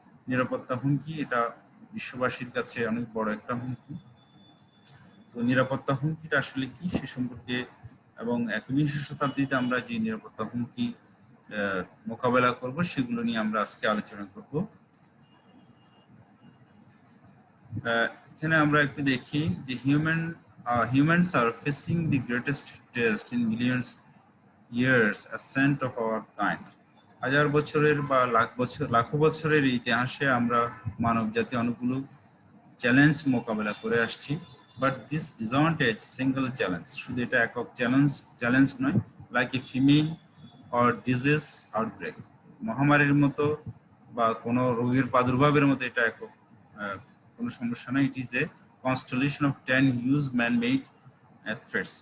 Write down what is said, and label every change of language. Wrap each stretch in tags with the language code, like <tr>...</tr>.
<bn>নিরাপত্তা হুমকি এটা বিশ্ববাসীর কাছে অনেক বড় একটা হুমকি। তো নিরাপত্তা হুমকিটা আসলে কি সে সম্পর্কে এবং একবিংশ শতাব্দীতে আমরা যে নিরাপত্তা হুমকি মোকাবেলা করব সেগুলো নিয়ে আমরা আজকে আলোচনা করব। এখানে আমরা একটু দেখি যে</bn> <en>humans are facing the greatest test in millions years ascent of our kind.</en> <bn>হাজার বছরের বা লাখো বছরের ইতিহাসে আমরা মানব জাতি অনেকগুলো চ্যালেঞ্জ মোকাবেলা করে আসছি।</bn> <en>but this isn't a single challenge,</en> <bn>শুধু এটা একক চ্যালেঞ্জ নয়।</bn> <en>like a famine or disease outbreak,</en> <bn>মহামারীর মতো বা কোনো রোগের প্রাদুর্ভাবের মতো এটা একক কোনো সমস্যা নয়।</bn> <en>It is a constellation of 10 huge man made threats.</en>